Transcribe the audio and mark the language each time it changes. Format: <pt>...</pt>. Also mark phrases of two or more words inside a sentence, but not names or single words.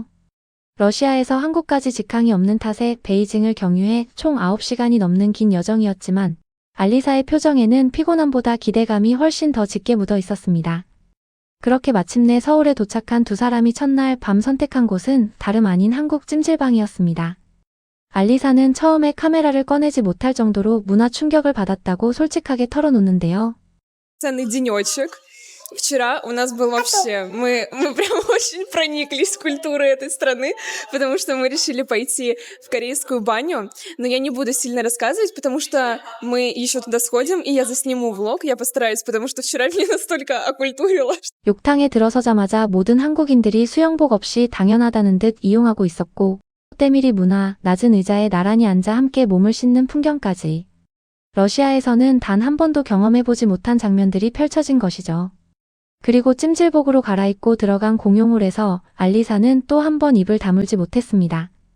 <ko>러시아에서 한국까지 직항이 없는 탓에 베이징을 경유해 총 9시간이 넘는 긴 여정이었지만 알리사의 표정에는 피곤함보다 기대감이 훨씬 더 짙게 묻어 있었습니다. 그렇게 마침내 서울에 도착한 두 사람이 첫날 밤 선택한 곳은 다름 아닌 한국 찜질방이었습니다. 알리사는 처음에 카메라를 꺼내지 못할 정도로 문화 충격을 받았다고 솔직하게 털어놓는데요.</ko> <ru>Ценный денечек. Вчера у нас был вообще... Мы прям очень прониклись культурой этой страны, потому что мы решили пойти в корейскую баню. Но я не буду сильно рассказывать, потому что мы еще туда сходим, и я засниму влог, я постараюсь, потому что вчера меня настолько окультурило.</ru> <ko>욕탕에 들어서자마자 모든 한국인들이 수영복 없이 당연하다는 듯 이용하고 있었고 때밀이 문화, 낮은 의자에 나란히 앉아 함께 몸을 씻는 풍경까지. 러시아에서는 단 한 번도 경험해보지 못한 장면들이 펼쳐진 것이죠. 그리고 찜질복으로 갈아입고 들어간 공용홀에서 알리사는 또 한 번 입을 다물지 못했습니다.</ko>